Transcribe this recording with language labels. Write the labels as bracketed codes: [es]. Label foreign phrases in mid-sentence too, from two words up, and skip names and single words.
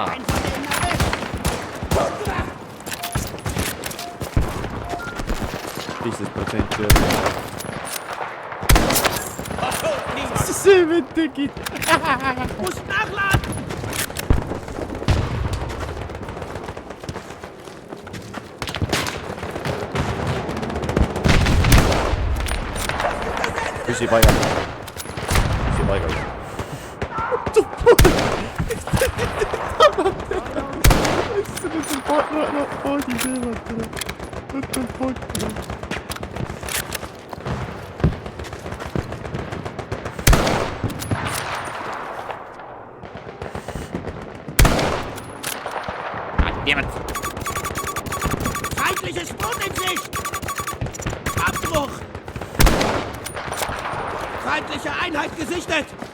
[et] 15% see vend tegi. [de] Muss nachladen! [et] Püsi paigal. Püsi paigal. [en] What the fuck? What the fuck? Damn it! [de] Feindliches Boot in Sicht! Abbruch! Feindliche Einheit gesichtet!